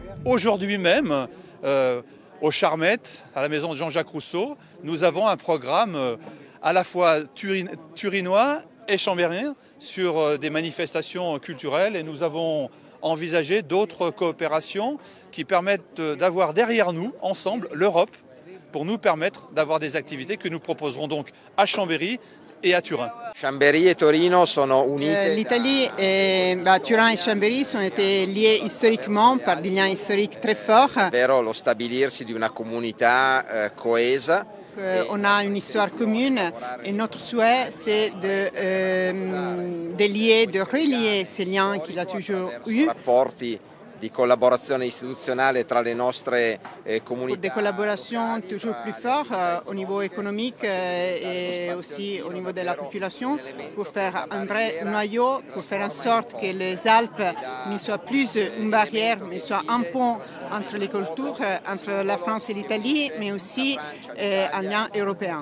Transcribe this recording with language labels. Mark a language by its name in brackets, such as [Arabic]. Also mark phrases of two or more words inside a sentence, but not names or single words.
[French] Aujourd'hui même, au Charmettes, à la maison de Jean-Jacques Rousseau, nous avons un programme à la fois turinois et chambérien sur des manifestations culturelles, et nous avons envisagé d'autres coopérations qui permettent d'avoir derrière nous, ensemble, l'Europe, pour nous permettre d'avoir des activités que nous proposerons donc à Chambéry et à Turin. [Italian] Chambéry et Torino sono unite. [French] L'Italie, Turin et Chambéry sont été liés historiquement par des liens historiques très forts. [Italian] Ovvero lo stabilirsi di una comunità coesa. [French] On a une histoire commune et notre souhait c'est de lier, de relier ces liens qu'il a toujours eu. [Italian] Rapporti di collaborazione istituzionale tra le nostre comunità. [French] Pour des collaborations toujours plus fortes au niveau économique et aussi au niveau de la population, pour faire un vrai noyau, pour faire en sorte que les Alpes ne soient plus une barrière, mais soient un pont entre les cultures, entre la France et l'Italie, mais aussi un lien européen.